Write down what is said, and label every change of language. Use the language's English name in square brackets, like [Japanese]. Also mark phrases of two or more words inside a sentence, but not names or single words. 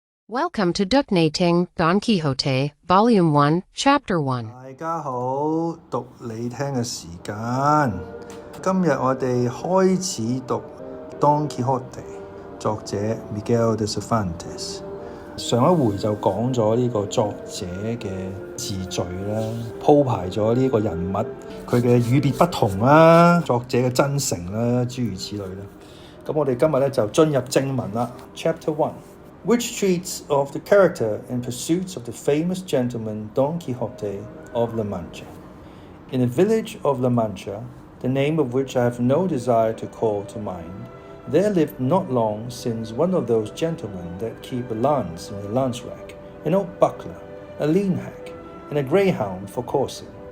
[English] Welcome to 讀你聽 Don Quixote, Vol.1 Chapter 1. [Cantonese] 大家好，讀你聽嘅時間。今日我哋開始讀 Don Quixote， 作者 Miguel de Cervantes。上一回就講咗呢個作者嘅自序啦，鋪排咗呢個人物佢嘅與別不同啦，作者嘅真誠啦，諸如此類啦。咁我哋今日咧就進入正文啦 [English] ，Chapter 1。which treats of the character and pursuits of the famous gentleman Don Quixote of La Mancha. In a village of La Mancha, the name of which I have no desire to call to mind, there lived not long since one of those gentlemen that keep a lance in a lance rack, an old buckler, a lean hack, and a greyhound for coursing,